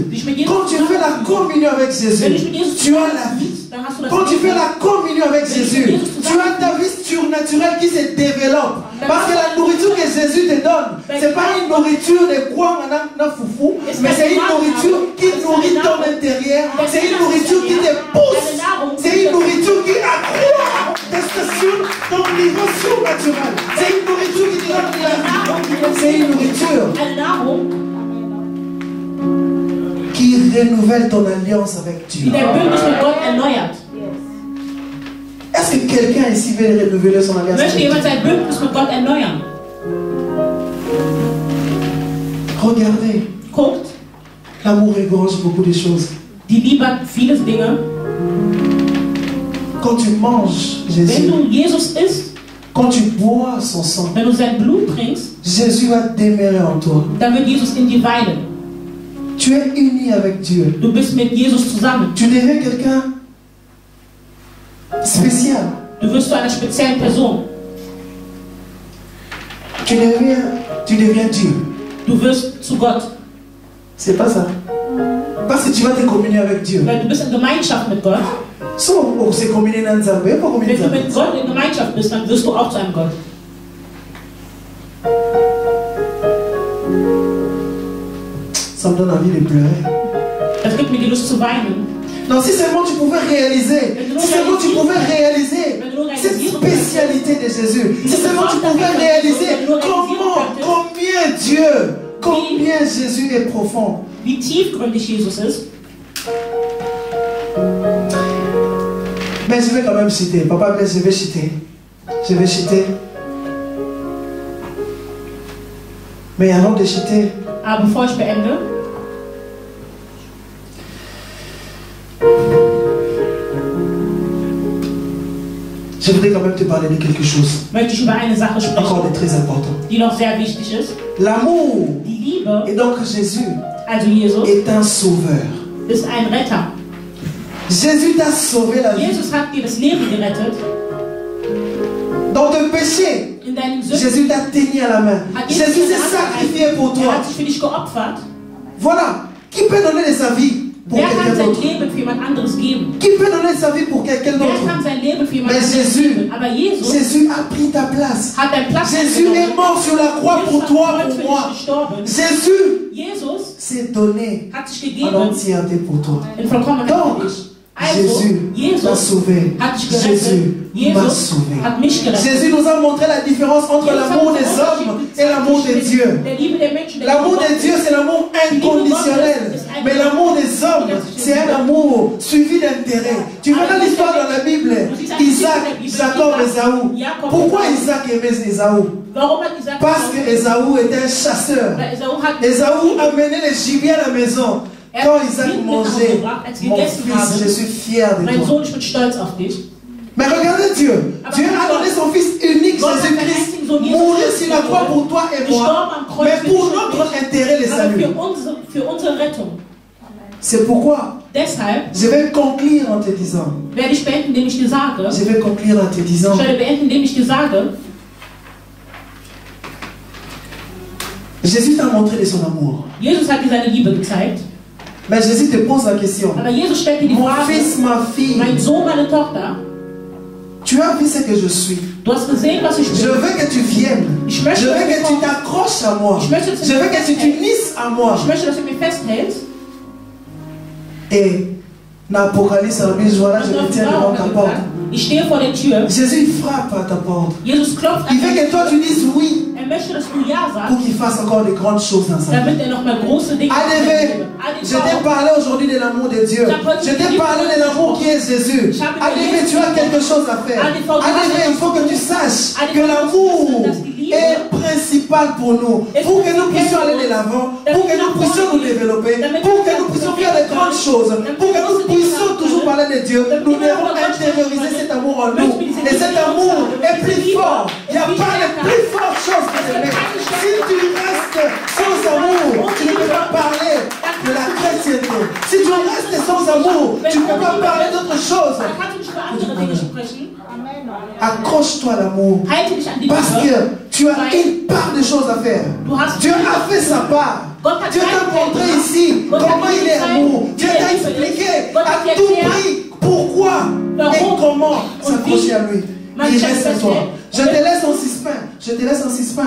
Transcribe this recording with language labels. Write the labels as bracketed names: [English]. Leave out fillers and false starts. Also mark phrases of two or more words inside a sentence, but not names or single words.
[German] Sich mit Jesus [French] Quand tu fais la communion avec [German] Wenn du [French] Jésus, [German] mit Jesus [French] tu as la vie. [German] dann hast du das [French] Quand tu fais [German] Leben. [French] la communion avec Jésus, tu as ta vie surnaturelle qui se développe. Parce que la nourriture que Jésus te donne, ce n'est pas une nourriture de quoi on a foufou, mais c'est une nourriture qui nourrit ton intérieur. C'est une nourriture qui te pousse. C'est une nourriture qui accroît ton niveau surnaturel. C'est une nourriture qui te donne la vie. C'est une nourriture [German] Eine Nahrung, [French] qui renouvelle ton alliance avec [German] die [French] Dieu. [German] dein Bündnis mit Gott erneuert. [French] Est-ce Est-ce que quelqu'un ici veut renouveler son alliance? [German] Möchte jemand sein Bündnis mit Gott erneuern? [French] Regardez. [German] Guckt. [French] L'amour égorge beaucoup de choses. [German] Die Liebe hat viele Dinge. [French] Quand tu manges Jésus, [German] Wenn du Jesus isst, [French] quand tu bois son sang, [German] wenn du sein Blut trinkst, [French] Jésus va demeurer en toi. [German] dann wird Jesus in dir weilen. [French] Tu es uni avec Dieu. [German] Du bist mit Jesus zusammen. [French] Tu deviens quelqu'un spécial. [German] Du wirst zu einer speziellen Person. [French] Tu deviens Dieu. [German] Du wirst zu Gott. [French] C'est pas ça. Parce que tu vas te communier avec Dieu. [German] Weil du bist in Gemeinschaft mit Gott. So, [French] on s'est communié dans Nzambé, pas communié [German] Wenn [French] dans [German] du mit Gott in Gemeinschaft bist, dann wirst du auch zu einem Gott. [French] Ça me donne envie de pleurer. [German] Das gibt mir die Lust zu weinen. [French] Non, si seulement tu pouvais réaliser, cette spécialité de Jésus, si seulement tu pouvais réaliser combien Jésus est profond. [German] Wie tiefgründig Jesus ist. [French] Mais je vais quand même citer. Papa, mais je vais citer. Je vais citer. Mais avant de citer, [German] Aber bevor ich beende, [French] je voudrais quand même te parler de quelque chose. [German] möchte ich über eine Sache [French] Encore [German] sprechen, [French] de très important. [German] die noch sehr wichtig ist. [French] L'amour, [German] Die Liebe, [French] et donc Jésus, [German] also Jesus, [French] est un sauveur. [German] ist ein Retter. [French] Jésus t'a sauvé la vie. [German] Jesus hat dir das Leben gerettet. [French] Dans tes péchés, [German] In deinen Sünden [French] Jésus t'a tenu à la main. [German] hat Jesus [French] Jésus [German] deine [French] s'est [German] Hand [French] sacrifié pour [German] ergriffen. [French] toi. [German] Er hat sich für dich geopfert. [French] Voilà. Qui peut donner de sa vie pour [German] Wer kann [French] quelqu'un [German] sein [French] d'autre? [German] Leben für jemand anderes geben? [French] Qui peut donner de sa vie pour quelqu'un [German] Wer [French] d'autre? [German] kann sein Leben für jemand [French] Mais [German] anderes [French] Jésus, [German] geben? Aber Jesus [French] Jésus a pris ta place. [German] hat deinen Platz [French] Jésus est [German] eingenommen. [French] mort sur la croix [German] Jesus [French] pour [German] hat [French] toi, [German] für [French] pour moi. [German] dich gestorben. [French] Jésus [German] Jesus [French] s'est donné [German] hat sich [French] en [German] gegeben [French] entièreté pour toi. [German] in Vollkommenheit [French] Donc, [German] für dich. Also, [French] Jésus t'a [German] Jesus [French] sauvé. [German] hat dich gerettet. [French] Jésus m'a [German] Jesus [French] sauvé. [German] hat mich gerettet. [French] Jésus nous a montré la différence entre [German] Jesus hat [French] l'amour [German] uns [French] des [German] den [French] hommes [German] Unterschied [French] et l'amour de [German] gezeigt [French] Dieu. [German] zwischen der Liebe der Menschen, der [French] L'amour [German] Liebe [French] de [German] Gottes. [French] Dieu, c'est l'amour inconditionnel. Mais l'amour des hommes, c'est un amour suivi d'intérêt. Tu verras l'histoire dans la Bible. Isaac, Jacob, Ésaü. Pourquoi Isaac aimait Ésaü? [German] Warum hat Isaac [French] Parce que Ésaü était un chasseur. [German] Weil Esau hat [French] Ésaü amenait les gibiers à la maison. Quand Isaac mangeait, mon fils, je suis fier de [German] mein [French] toi. [German] Sohn, ich bin stolz auf dich. [French] Mais regardez Dieu. Dieu a donné son fils unique, Jésus-Christ, mourir sur la croix pour toi et moi. Mais pour notre intérêt, les [German] Aber [French] saluts. [German] für unsere Rettung. [French] C'est pourquoi [German] Deshalb [French] je vais conclure en te disant. [German] werde ich beenden, indem ich dir sage, [French] Je vais conclure en te disant. [German] ich werde beenden, indem ich dir sage, [French] Jésus t'a montré de son amour. [German] Jesus hat dir seine Liebe gezeigt. [French] Mais Jésus te pose la question. [German] Aber Jesus stellt dir die [French] Mon [German] Frage, [French] fils, ma fille, [German] mein Sohn, meine Tochter, [French] tu as vu ce que je suis. [German] du hast gesehen, was ich [French] Je [German] bin. [French] veux que tu viennes. [German] Ich [French] Je [German] möchte, [French] veux [German] dass [French] que [German] du [French] tu [German] kommst. [French] t'accroches à moi. [German] Ich möchte, dass [French] Je [German] du [French] veux que tu t'unisses à moi. [German] Ich möchte, dass du mir festhältst. [French] Et dans l'Apocalypse, voilà, je me tiens devant ta porte. [German] Ich stehe vor der Tür. [French] Jésus il frappe à ta porte. [German] Jesus klopft [French] Il [German] an [French] veut [German] die [French] que toi tu dises oui [German] möchte, dass du Ja [French] pour [German] sagst, [French] qu'il fasse encore de grandes choses dans sa vie. [German] damit noch mal große Dinge [French] ADV, je t'ai parlé aujourd'hui de l'amour de Dieu. Je t'ai parlé de l'amour qui est Jésus. ADV, tu as quelque chose à faire. ADV, il faut que tu saches que l'amour est principal pour nous. Pour que nous puissions aller de l'avant, pour que nous puissions nous développer, pour que nous puissions faire de grandes choses, pour que nous puissions toujours parler de Dieu, nous devons intérioriser cet amour en nous. Et cet amour est plus fort. Il n'y a pas de plus forte chose que d'aimer. Si tu restes sans amour, tu ne peux pas parler de la chrétienté. Si tu restes sans amour, tu ne peux pas parler d'autre chose. [German] Dann kannst du nicht über andere Dinge sprechen. [French] Accroche-toi à l'amour. [German] Halte dich an die [French] Parce [German] Liebe. [French] que tu as une part de choses à faire. Dieu a fait sa part. Dieu t'a montré ici comment il est amour. Dieu t'a expliqué à tout prix pourquoi et comment s'accrocher à lui. Il reste à toi. Je te laisse en suspens. Je te laisse en suspens.